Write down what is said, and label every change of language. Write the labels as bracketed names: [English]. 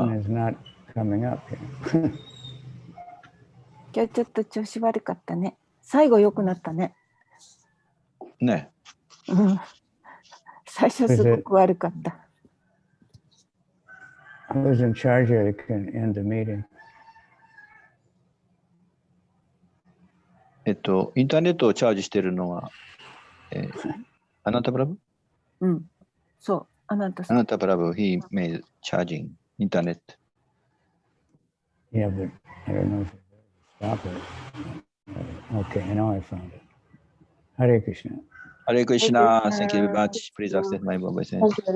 [English] button is not coming up here. [Japanese] 今日ちょっと調子悪かったね。最後良くなったね。ね。うん。最初すごく悪かった。 [English] Who's in charge here that can end the meeting? [Japanese] インターネットをチャージしているのは、あなたプラブ？うん。そう。あなた [English] プラブ、he made charging internet. Yeah, but I don't know if it stop it. Okay, now I found it. Hare Krishna. Hare Krishna. Thank you very much. Please accept my obeisance.